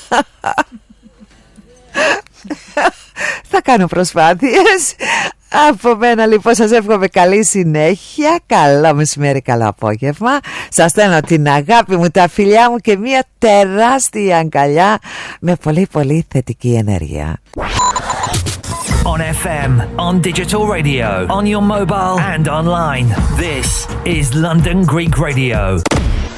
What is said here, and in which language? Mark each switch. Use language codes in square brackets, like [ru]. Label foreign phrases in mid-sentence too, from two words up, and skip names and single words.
[el] Θα κάνω προσπάθειες. Από μένα λοιπόν σας εύχομαι καλή συνέχεια. Καλό μεσημέρι, καλό απόγευμα. Σας στέλνω την αγάπη μου, τα φιλιά μου και μια τεράστια αγκαλιά με πολύ πολύ θετική ενέργεια. [en] On FM, on digital radio, on your mobile and online. This is London Greek Radio.